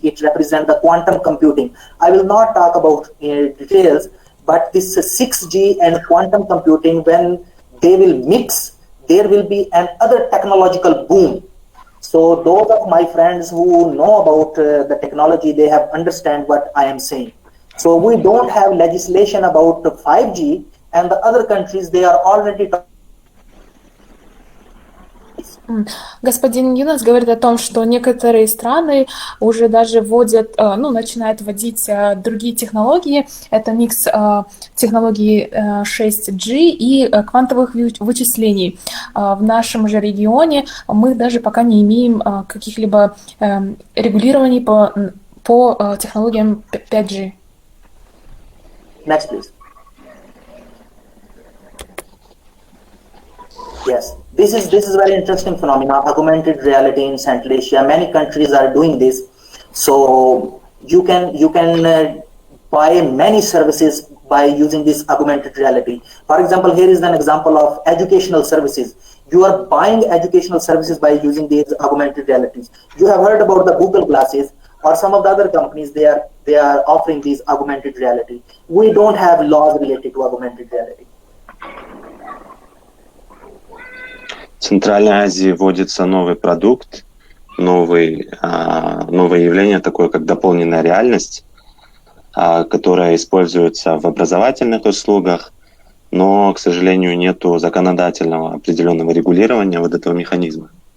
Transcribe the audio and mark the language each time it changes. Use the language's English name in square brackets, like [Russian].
[English] It represents the quantum computing. I will not talk about details, but this 6G and quantum computing, when they will mix, there will be another technological boom. So those of my friends who know about the technology, they have understand what I am saying. So we don't have legislation about 5G, and the other countries, they are already talking. [Russian] Господин Юнас говорит о том, что некоторые страны уже даже вводят, начинают вводить другие технологии. Это микс технологий 6G и квантовых вычислений. В нашем же регионе мы даже пока не имеем каких-либо регулирований по технологиям 5G. [English] Next, please. Yes, this is very interesting phenomena. Augmented reality in Central Asia. Many countries are doing this. So you can buy many services by using this augmented reality. For example, here is an example of educational services. You are buying educational services by using these augmented realities. You have heard about the Google glasses, or some of the other companies. They are offering these augmented reality. We don't have laws related to augmented reality. [Russian] В Центральной Азии вводится новый продукт, новое явление, такое как дополненная реальность, которая используется в образовательных услугах, но, к сожалению, нету законодательного определенного регулирования вот этого механизма.